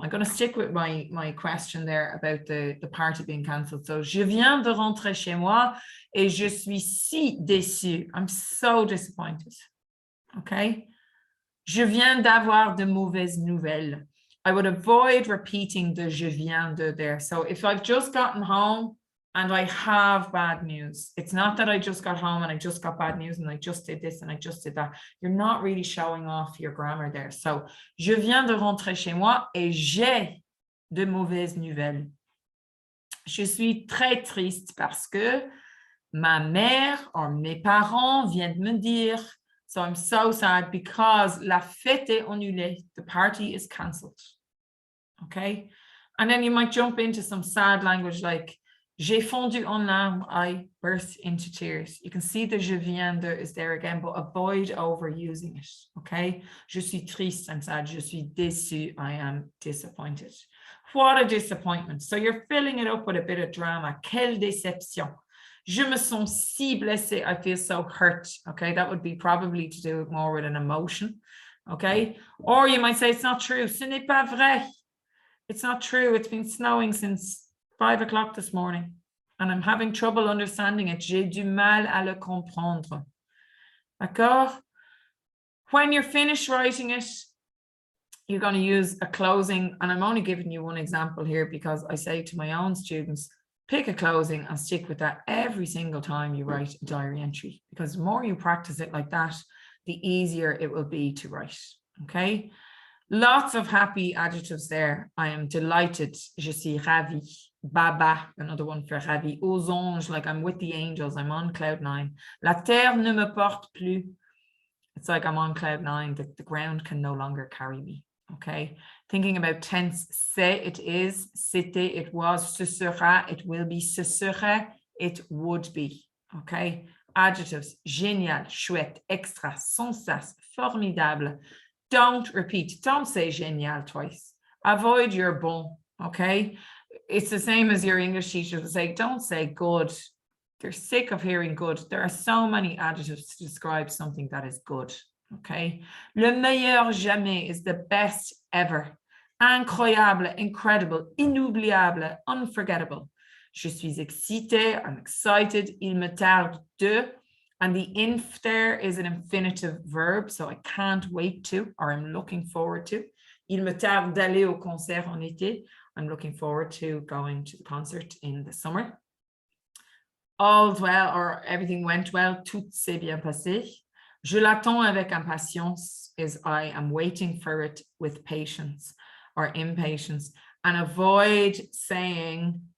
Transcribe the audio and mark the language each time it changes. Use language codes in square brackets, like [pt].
[en] I'm going to stick with my question there about the party being cancelled. [fr] So, je viens de rentrer chez moi et je suis si déçue. I'm so disappointed. Okay. Je viens d'avoir de mauvaises nouvelles. [en] I would avoid repeating the je viens de there. So if I've just gotten home and I have bad news, it's not that I just got home and I just got bad news and I just did this and I just did that. You're not really showing off your grammar there. [fr] So, je viens de rentrer chez moi et j'ai de mauvaises nouvelles. Je suis très triste parce que ma mère or mes parents viennent de me dire. [en] So I'm so sad because la fête est annulée. The party is cancelled. Okay. And then you might jump into some sad language like j'ai fondu en larmes. I burst into tears. You can see the je viens de is there again, but avoid overusing it. Okay. Je suis triste. I'm sad. Je suis déçu. I am disappointed. What a disappointment. So you're filling it up with a bit of drama. Quelle déception. Je me sens si blessée. I feel so hurt. Okay, that would be probably to do more with an emotion. Okay, or you might say it's not true. Ce n'est pas vrai. It's not true. It's been snowing since 5 o'clock this morning and I'm having trouble understanding it. [fr] J'ai du mal à le comprendre. D'accord? [en] When you're finished writing it, you're going to use a closing, and I'm only giving you one example here because I say to my own students, pick a closing and stick with that every single time you write a diary entry, because the more you practice it like that, the easier it will be to write. Okay. Lots of happy adjectives there. I am delighted. Je suis ravie. Baba, another one for ravie. Aux anges, like I'm with the angels. I'm on cloud 9. [fr] La terre ne me porte plus. [en] It's like I'm on cloud 9. The ground can no longer carry me. Okay. Thinking about tense, c'est, it is, c'était, it was, ce sera, it will be, ce serait, it would be. Okay. Adjectives, génial, chouette, extra, sans sas, formidable. Don't repeat. Don't say génial twice. Avoid your bon. Okay. It's the same as your English teacher will say, don't say good. They're sick of hearing good. There are so many adjectives to describe something that is good. Okay. Le meilleur jamais is the best ever. Incroyable, incredible, inoubliable, unforgettable. [fr] Je suis excitée, I'm excited. Il me tarde de. [en] And the inf there is an infinitive verb. So I can't wait to, or I'm looking forward to. [fr] Il me tarde d'aller au concert en été. [en] I'm looking forward to going to the concert in the summer. All's well, or everything went well. Tout s'est bien passé. Je l'attends avec impatience is I am waiting for it with patience or impatience. And avoid saying